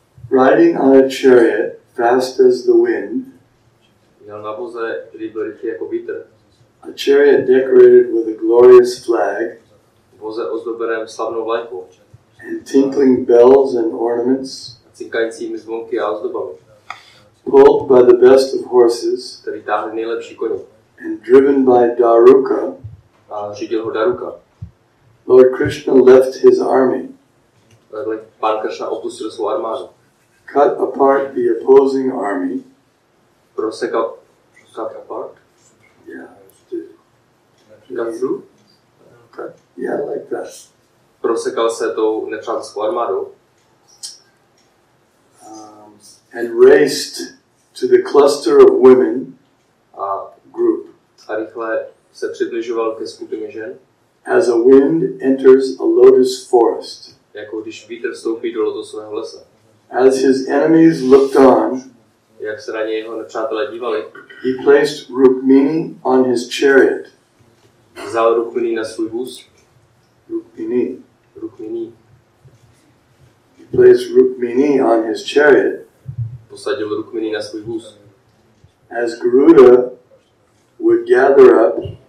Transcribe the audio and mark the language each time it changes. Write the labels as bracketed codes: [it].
[en] Riding on a chariot fast as the wind. [cs] Jel na voze, který byl rychlý jako vítr. [en] A chariot decorated with a glorious flag. [cs] Voze ozdobeném slavnou vlajkou. [en] And tinkling bells and ornaments. [cs] A cinkajícími zvonky a ozdobami. [en] Pulled by the best of horses. [cs] Který táhli nejlepší koně. [en] And driven by Daruka. [cs] A řídil ho Daruka. [en] Lord Krishna left his army. [cs] Takhle pán Krishna opustil svou armádu. [en] Cut apart the opposing army. Prosekal cut apart? Yeah. Cut through? Cut. Yeah, like that. [cs] Prosekal se tou nepřátelskou armádou. [en] And raced to the cluster of women group. [cs] A rychle se přibližoval ke skupině žen. [en] As a wind enters a lotus forest. [cs] Jako když vítr vstoupí do lotosového lesa. [en] As his enemies looked on, [cs] jak se na něj jeho nepřátelé dívali, [en] he placed Rukmini on his chariot. [cs] Vzal Rukmini na svůj vůz. [en] Rukmini. He placed Rukmini on his chariot. [cs] Posadil Rukmini na svůj vůz. [en] As Garuda would gather up,